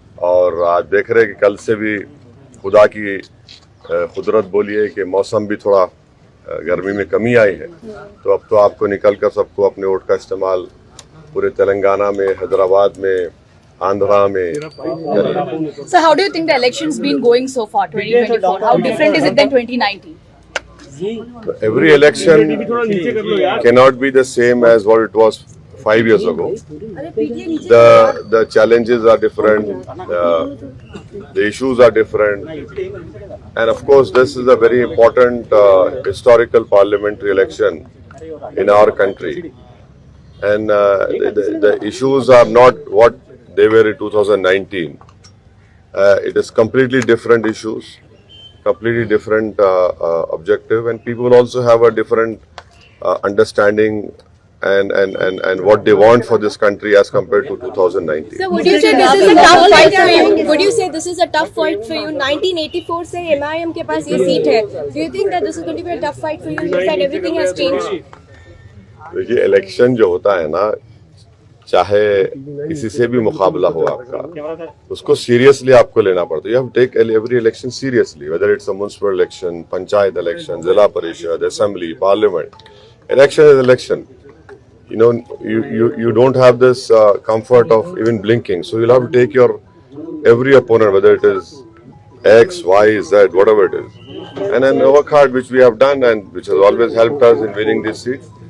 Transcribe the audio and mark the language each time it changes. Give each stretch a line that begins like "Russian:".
Hindi: और आज देख रहे हैं कि कल से भी खुदा की कुदरत बोलिए कि मौसम भी थोड़ा गर्मी में कमी आई है, तो अब तो आपको निकलकर सबको अपने वोट का इस्तेमाल पूरे तेलंगाना में, हैदराबाद में, आंध्रा में।
English: So how do you think the election's been going so far, 2024? How different is it than 2019? Every election cannot be the same as what it was 5 years ago. The challenges are different, the issues are different, and of course this is a very important historical parliamentary election in our country. And the issues are not what they were in 2019. It is completely different issues, completely different objective, and people also have a different understanding and what they want for this country as compared to 2019. So would you say this is a tough fight for you? Would you say this is a tough fight for you?
Hindi: 1984 से MIM के पास ये seat है.
English: Do you think that this is going to be a tough fight for you? You said everything has changed.
Hindi: देखिए, election जो होता है ना, चाहे किसी से भी मुकाबला हो आपका, उसको सीरियसली आपको लेना पड़ता है।
English: You have to take every election seriously, whether it's a municipal election, panchayat election, zila parishad, assembly, parliament. Election is election. You know, you don't have this comfort of even blinking, so you'll have to take your every opponent, whether it is X, Y, Z, whatever it is, and then work hard, which we have done and which has always helped us in winning this seat.